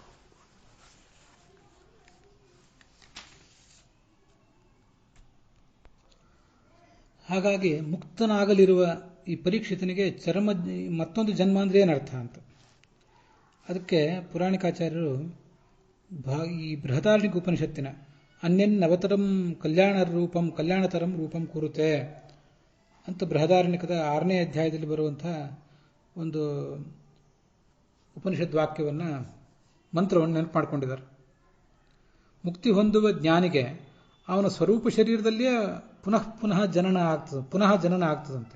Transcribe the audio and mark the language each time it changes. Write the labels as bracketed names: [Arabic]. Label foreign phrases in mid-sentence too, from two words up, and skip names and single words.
[Kannada] ಹಾಗಾಗಿ ಮುಕ್ತನಾಗಲಿರುವ ಈ ಪರೀಕ್ಷಿತನಿಗೆ ಮತ್ತೊಂದು ಜನ್ಮ ಅಂದರೆ ಏನರ್ಥ ಅಂತ. ಅದಕ್ಕೆ ಪುರಾಣಿಕಾಚಾರ್ಯರು ಈ ಬೃಹದಾರಣ್ಯಕ ಉಪನಿಷತ್ತಿನ [Sanskrit] ಅನ್ಯನ್ನವತರಂ ಕಲ್ಯಾಣ ರೂಪಂ ಕಲ್ಯಾಣತರಂ ರೂಪಂ ಕುರುತೆ [Kannada] ಅಂತ ಬೃಹದಾರಣ್ಯಕದ 6ನೇ ಅಧ್ಯಾಯದಲ್ಲಿ ಬರುವಂಥ ಒಂದು ಉಪನಿಷತ್ ವಾಕ್ಯವನ್ನು ಮಂತ್ರವನ್ನು ನೆನಪು ಮಾಡಿಕೊಂಡಿದ್ದಾರೆ. ಮುಕ್ತಿ ಹೊಂದುವ ಜ್ಞಾನಿಗೆ ಅವನ ಸ್ವರೂಪ ಶರೀರದಲ್ಲಿಯೇ ಪುನಃ ಪುನಃ ಜನನ ಆಗ್ತದಂತೆ.